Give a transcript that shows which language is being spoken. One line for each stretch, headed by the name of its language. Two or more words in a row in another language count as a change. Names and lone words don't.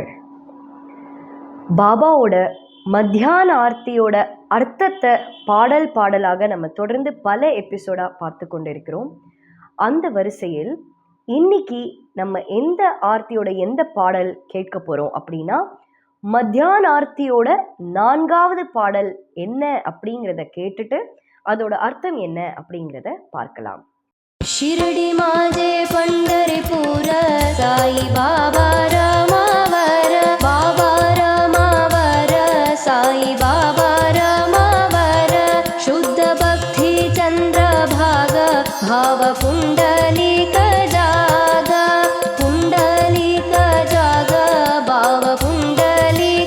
Tamil: பாபாவோட மத்தியான ஆர்த்தியோட அர்த்தத்தை பாடலாக நம்ம தொடர்ந்து பல எபிசோடாக பார்த்து கொண்டிருக்கிறோம். அந்த வரிசையில் இன்னைக்கு நம்ம எந்த ஆர்த்தியோட எந்த பாடல் கேட்க போகிறோம் அப்படின்னா, மத்தியான ஆர்த்தியோட 4வது பாடல் என்ன அப்படிங்கிறத கேட்டுட்டு அதோட அர்த்தம் என்ன அப்படிங்கிறத பார்க்கலாம்.
Marathi: शिरडी माझे पंढरपूर साई बाबा रमावर, बाबा रमावर, साई बाबा रमावर, शुद्ध भक्ती चंद्रभाग भाव पुंडलिक जाग, पुंडलिक जाग, भाव पुंडलिक